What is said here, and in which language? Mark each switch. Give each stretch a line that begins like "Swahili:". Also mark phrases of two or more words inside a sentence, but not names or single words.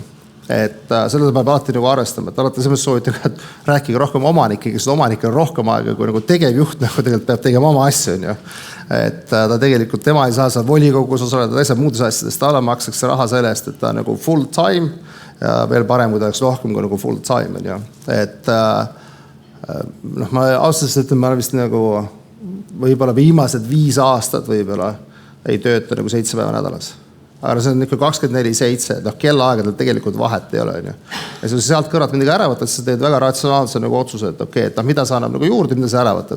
Estonian: Et seda peab alati nagu arvestama, et alati selles soovitan, et rääkige rohkem omanike, kes omanikele rohkem aega, kui nagu tegevjuht nagu tegelikult peab tegema oma asju, on ju. Et ta tegelikult, tema ei saa seal volikogus osaleda, ta ei saa muudes asjadest, talle makstakse raha selle eest, et ta nagu
English: full time
Estonian: ja veel parem, kui ta oleks rohkem kui nagu
English: full time,
Estonian: on ju. Et ma ausalt ütlen, ma olen vist nagu võib-olla viimased 5 aastat võib-olla ei tööta nagu 7 päeva nädalas. Aga see on ikka 24/7, kellaaegadel tegelikult vahet ei ole, on ju. Ja kui sealt kõrvalt midagi ära võtad, siis sa teed väga ratsionaalse nagu otsuse, et okei, et mida sa annab nagu juurde, mida sa ära võtab.